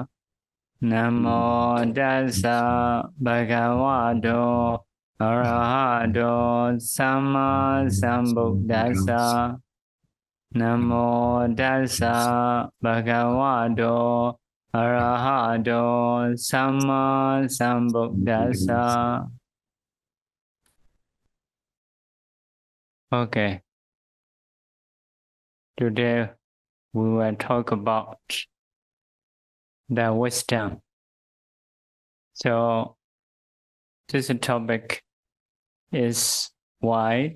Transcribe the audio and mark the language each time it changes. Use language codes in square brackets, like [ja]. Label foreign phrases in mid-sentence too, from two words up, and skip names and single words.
[pi] Namo Tassa Bhagavato Arahato Samma Sambuddhassa. Namo Tassa Bhagavato Arahato Samma Sambuddhassa. [en] Okay. Today we will talk about the wisdom. So this topic is wide.